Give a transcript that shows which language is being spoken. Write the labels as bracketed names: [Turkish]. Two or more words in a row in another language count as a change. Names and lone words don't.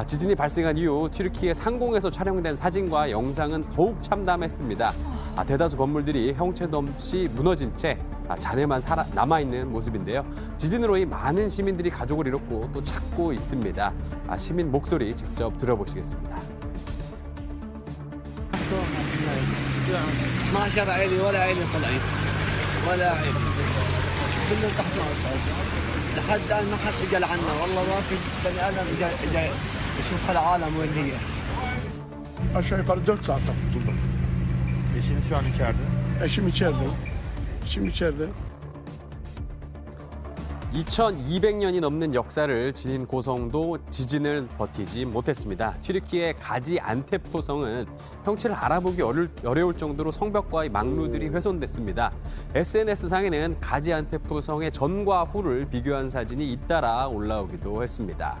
[Korean] 지진이 발생한 이후 튀르키예 상공에서 촬영된 사진과 영상은 더욱 참담했습니다. 대다수 건물들이 형체도 없이 무너진 채 잔해만 남아있는 모습인데요. 지진으로 많은 시민들이 가족을 잃었고 또 찾고 있습니다. 시민 목소리 직접 들어보시겠습니다. [Arabic] ما شر عيني ولا عيني طلعت ولا عين كلهم تحت الارض لحد الان ما حد سجل عنا والله ما في بني ادم اجى يشوف هالعالم وين هي. [Turkish] Aşağı yukarı 4 saatten kurtuldum. Eşiniz şu an içeride. Eşim içeride. Eşim içeride. [Korean] 2200년이 넘는 역사를 지닌 고성도 지진을 버티지 못했습니다. 튀르키예 가지안테프 성은 형체를 알아보기 어려울 정도로 성벽과의 망루들이 훼손됐습니다. SNS상에는 가지안테프 성의 전과 후를 비교한 사진이 잇따라 올라오기도 했습니다.